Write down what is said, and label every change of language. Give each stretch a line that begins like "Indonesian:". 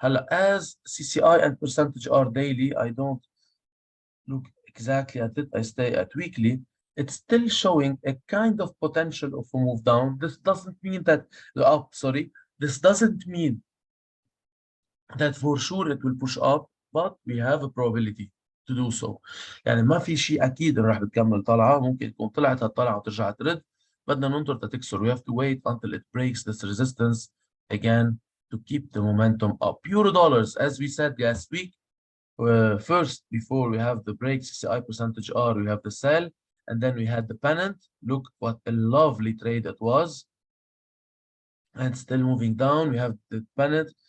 English: As CCI and percentage are daily, I don't look exactly at it, I stay at weekly. It's still showing a kind of potential of a move down. This doesn't mean that the up, sorry. This doesn't mean that for sure it will push up, but we have a probability to do so.
Arabic: يعني ما في شيء أكيد إنه راح بتكمل طلعة، ممكن تكون طلعت هالطلعة وترجع ترد، بدنا ننطر تتكسر.
English: We have to wait until it breaks this resistance again to keep the momentum up. Euro dollars, as we said last week, first before we have the break, CCI percentage R, we have the sell, and then we had the pennant. Look what a lovely trade it was. And still moving down, we have the pennant,